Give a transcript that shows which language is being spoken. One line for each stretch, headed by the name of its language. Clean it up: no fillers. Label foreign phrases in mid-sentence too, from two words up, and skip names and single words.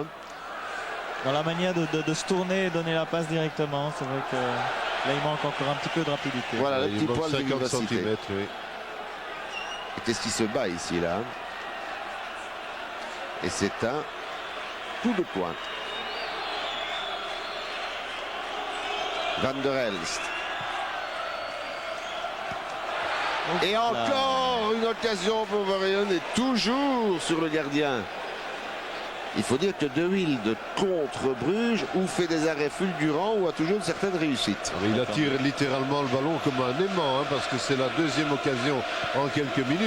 French: Dans la manière de se tourner et donner la passe directement, c'est vrai que là, il manque encore un petit peu de rapidité. Voilà, le petit poil de 50 vivacité. cm, oui. Qu'est-ce qui se bat ici, là? Et c'est un coup de poing. Van der Elst. Et encore une occasion pour Varian et toujours sur le gardien. Il faut dire que De Wilde contre Bruges ou fait des arrêts fulgurants ou a toujours une certaine réussite. Il attire littéralement le ballon comme un aimant, hein, parce que c'est la deuxième occasion en quelques minutes.